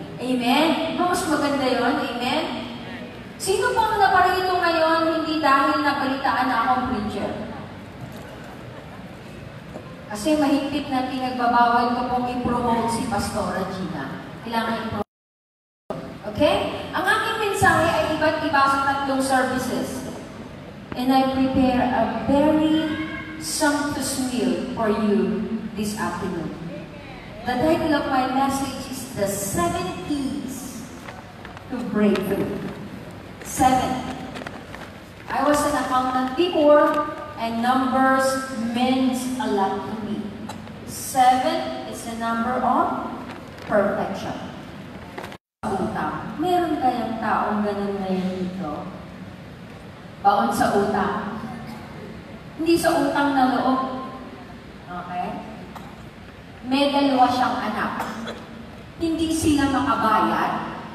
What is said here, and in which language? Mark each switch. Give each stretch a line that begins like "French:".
Filipino: Amen? Mas maganda yun. Amen? Sino pang naparito ngayon hindi dahil nabalitaan na akong preacher? Kasi mahigpit na pinagbabawal ko pong i-promote si Pastora Gina. Kailangan i-promote. Okay? Ang aking mensahe ay iba't iba sa tatlong services.
English: And I prepare a very sumptuous meal for you this afternoon. The title of my message is The 7 Keys to Breakthrough. 7. I was an accountant before, and numbers means a lot to me. 7 is a number of perfection.
Filipino: Utang. Meron kayang taong ganun ngayon dito? Baon sa utang. Hindi sa utang na loob. Okay? May dalawa siyang anak. Hindi sila makabayad.